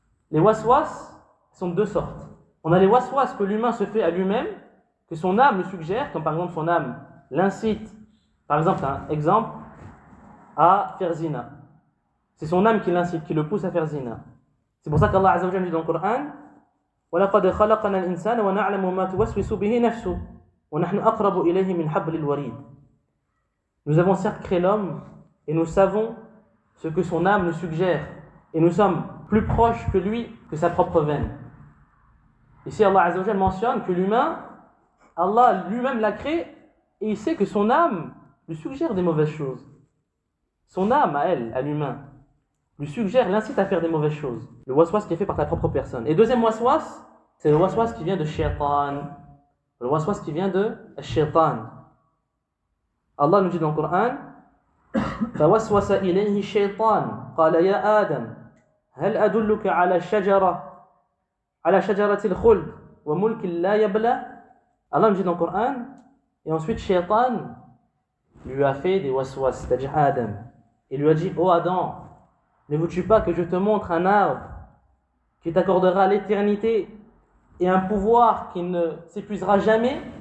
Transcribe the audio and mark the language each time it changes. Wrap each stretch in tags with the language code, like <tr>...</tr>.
<fr>Les waswas sont de deux sortes. On a les waswas que l'humain se fait à lui-même, que son âme le suggère, comme par exemple son âme l'incite, par exemple, un exemple, à faire zina. C'est son âme qui l'incite, qui le pousse à faire zina. C'est pour ça qu'Allah Azza wa Jalla dit dans le Coran</fr> <ar>وَلَقَدْ خَلَقْنَا الْإِنسَانَ وَنَعْلَمُ مَا تُوَسْوِسُ بِهِ نَفْسُهُ وَنَحْنُ أَقْرَبُ إِلَيْهِ مِنْ حَبْلِ الْوَرِيدِ.</ar> <fr>Nous avons certes créé l'homme et nous savons ce que son âme nous suggère et nous sommes plus proches que lui, que sa propre veine. Ici Allah Azza wa Jalla mentionne que l'humain, Allah lui-même l'a créé et il sait que son âme lui suggère des mauvaises choses. Son âme à elle, à l'humain, lui suggère, l'incite à faire des mauvaises choses. Le waswas qui est fait par ta propre personne. Et deuxième waswas, c'est le waswas qui vient de shaitan. Le waswas qui vient de shaitan. Allah nous dit dans le Coran</fr> <ar>فَوَسْوَسَ إِلَيْهِ الشَّيْطَانُ قَالَ يَا آدَمْ هَلْ أَدُلُّكَ على شجرة الخلد وملك لا يبلى.</ar> <fr>Allah nous dit dans le Coran, et ensuite shaitan lui a fait des waswas, c'est-à-dire Adam. Il lui a dit, oh Adam, ne veux-tu pas que je te montre un arbre qui t'accordera l'éternité et un pouvoir qui ne s'épuisera jamais?</fr>